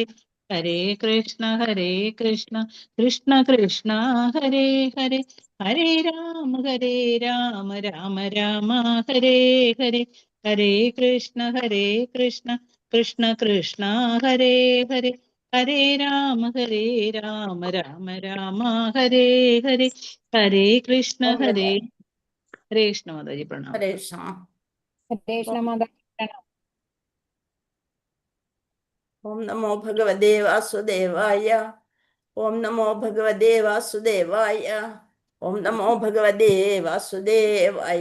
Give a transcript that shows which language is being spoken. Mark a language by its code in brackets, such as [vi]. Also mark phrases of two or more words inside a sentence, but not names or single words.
[sa] ഹരേ കൃഷ്ണ കൃഷ്ണ കൃഷ്ണ ഹരേ ഹരേ ഹരേ രാമ രാമ രാമ ഹരേ ഹരേ ഹരേ കൃഷ്ണ കൃഷ്ണ കൃഷ്ണ ഹരേ ഹരേ ഹരേ രാമ രാമ രാമ ഹരേ ഹരേ ഹരേ കൃഷ്ണ ഹരേ കൃഷ്ണ [hi] माताजी प्रणाम. [sa] ഹരേ കൃഷ്ണ. ഹരേ കൃഷ്ണ [hi] माताजी प्रणाम. [sa] ഓം നമോ ഭഗവതേ വാസുദേവായ. ഓം നമോ ഭഗവതേ വാസുദേവായ. ഓം നമോ ഭഗവതേ വാസുദേവായ.